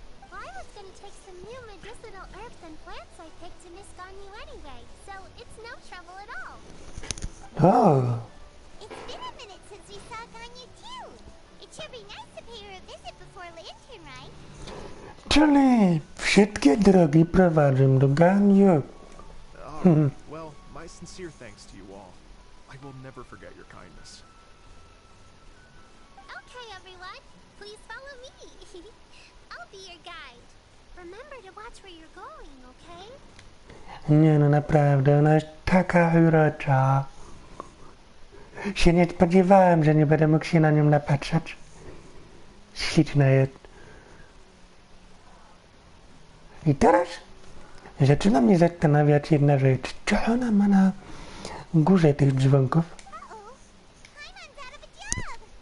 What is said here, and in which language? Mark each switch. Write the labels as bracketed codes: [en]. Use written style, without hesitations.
[en] Well, I was going to take some new medicinal herbs and plants I picked to Miss Ganyu anyway, so it's no trouble at all. Oh, It's been a minute since we saw Ganyu too. It should be nice to pay her a visit before Lantern, right? [pl] czyli wszystkie drogi prowadzą do Ganyu. [en] Well, my sincere thanks to you all. I will never forget your kindness. Okay, everyone, please follow me. I'll be your guide. Remember to watch where you're going, okay? [pl] Nie no, naprawdę, ona jest taka urocza. Się nie spodziewałem, że nie będę mógł się na nią napatrzeć. Śliczna jest. I teraz zaczyna mnie zastanawiać jedna rzecz. Co ona ma na górze tych dzwonków? [en] Uh-oh, Paimon's out of a job.